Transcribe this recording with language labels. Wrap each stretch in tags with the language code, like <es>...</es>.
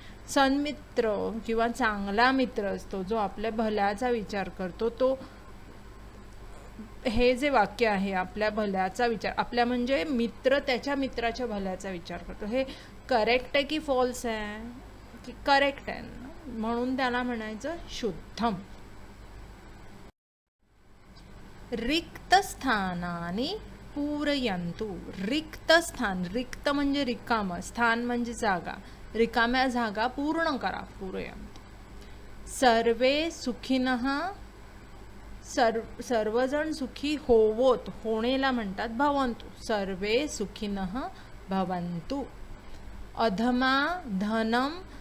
<mr>सन्मित्र किंवा चांगला मित्र असतो जो आपल्या भल्याचा विचार करतो, तो हे जे वाक्य आहे आपल्या भल्याचा विचार, आपल्या म्हणजे मित्र त्याच्या मित्राच्या भल्याचा विचार करतो. हे करेक्ट आहे की फॉल्स आहे? की करेक्ट आहे, म्हणून त्याला म्हणायचं शुद्धम.</mr> <sa>रिक्त स्थानानि पूरयन्तु.</sa> <mr>रिक्त स्थान, रिक्त म्हणजे रिकाम, स्थान म्हणजे जागा, रिकाम्या जागा पूर्ण करा.</mr> <sa>पूरयन्तु. सर्वे सुखिनः.</sa> <mr>सर्वजण सुखी होवोत, होणेला म्हणतात भवन्तु.</mr> <sa>सर्वे सुखिनः भवन्तु. अधमा धनम.</sa>